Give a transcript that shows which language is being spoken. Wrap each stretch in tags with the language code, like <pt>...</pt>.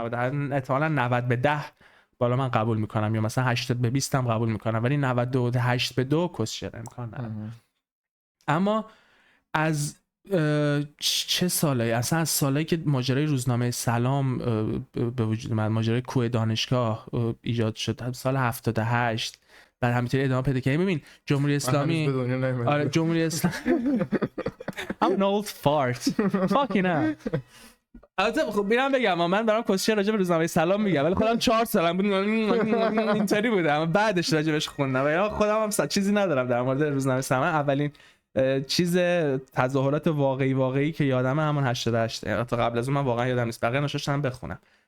<fa>90 احتمالاً 90 به 10 بالا من قبول میکنم، یا مثلا 80 به 20 هم قبول میکنم، ولی 98 به 2 کس شده، امکان نداره. اما از چه سالی؟ اصلا از سالایی که ماجرای روزنامه سلام به وجود اومد، ماجرای کوه دانشگاه ایجاد شد سال 78، بعد همینطوری ادامه پیدا کرد. ببین جمهوری اسلامی، آره جمهوری اسلامی</fa> <en>I'm an old fart fucking hell.</en> <fa>البته خب میرم بگم من برام کسچه راجع به روزنامه سلام میگم، ولی خودم 4 سالم بود اینطوری بودم، بعدش راجعش خوندم، یا خودم هم چیزی ندارم در مورد روزنامه سلام. اولین چیز تظاهرات واقعی که یادمه همون 88، تا قبل از اون من واقعا یادم نیست، بقیه نشستم بخونم.</fa>